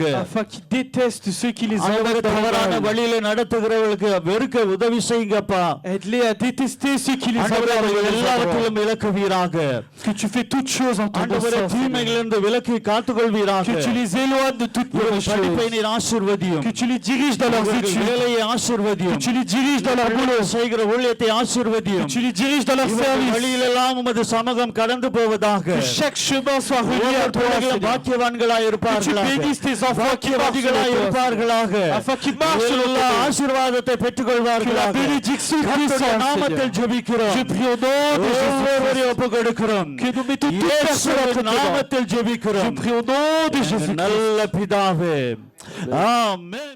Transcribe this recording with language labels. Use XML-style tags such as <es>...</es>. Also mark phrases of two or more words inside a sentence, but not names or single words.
<fr>Afin qu'ils détestent ceux qui les</fr> <ta>ஆண்டவரே,</ta> <fr>emmènent dans le</fr> <ta>தவறான</ta> <fr>mal.</fr> <ta>வழியில நடத்துகிறவர்களுக்கு வெறுக்க உதவி செய்யுங்கப்பா.</ta> <fr>Aide-les à détester ceux qui les</fr> <ta>ஆண்டவரே,</ta> <fr>emmènent dans</fr> <ta>அவர்கள்</ta> <fr>le mal.</fr> <ta>எல்லாவற்றிலும் விலக்குவீராக.</ta> <fr>Que tu fais toutes choses en ton</fr> <ta>ஆண்டவரே,</ta> <fr>sens.</fr> <ta>தீமைகளிலிருந்து விலக்கி காத்துக்கொள்வீராக.</ta> <fr>Que tu les éloignes de toutes mauvaises</fr> <ta>படிப்பை</ta> <fr>choses.</fr> <ta>நீர் ஆசீர்வதியும்.</ta> <fr>Que tu les diriges dans leurs</fr> <ta>அவர்கள்</ta> <fr>études.</fr> <ta>வேலையை</ta> <fr>Que</fr> <ta>ஆசீர்வதியும்.</ta> <fr>tu les diriges dans leur boulot.</fr> <ta>செய்கிற ஊழியத்தை ஆசீர்வதியும்.</ta> <fr>Que tu les diriges dans leur service.</fr> <ta>வழியிலெல்லாம் உமது சமூகம் கடந்து போவதாக.</ta> <fr>Que chaque chemin soit relié à toi, Seigneur.</fr> <ta>பாக்கியவான்களாய்</ta> <fr>Que tu</fr> <ta>இருப்பார்களாக.</ta> <fr>bénisses tes enfants qui marchent</fr> <ta>பாக்கியவாதிகளாய்</ta> <fr>selon toi,</fr> <ta>இருப்பார்களாக.</ta> <fr>afin qu'ils marchent selon</fr> <ta>எல்லா</ta> <fr>toi.</fr> <ta>ஆசீர்வாதத்தை</ta> <fr>Que la</fr> <ta>பெற்றுக்கொள்வார்களாக.</ta> <fr>bénédiction</fr> <ta>கர்த்தருடைய</ta> <fr>puissante,</fr> <ta>நாமத்தில்</ta> <fr>Seigneur.</fr> <ta>ஜெபிக்கிறோம்.</ta> <fr>Je prie au nom de</fr> <ta>ஒவ்வொருவரையும்</ta> <fr>Jésus.</fr> <ta>ஒப்புக் கொடுக்கிறோம்.</ta> <fr>Que nous mettons toute personne à</fr> <ta>இயேசுவின்</ta> <fr>notre</fr> <ta>நாமத்தில்</ta> <fr>Je</fr> <ta>ஜெபிக்கிறோம்.</ta> <fr>prie au nom de Jésus.</fr> <ta>நல்ல பிதாவே, ஆமென்.</ta>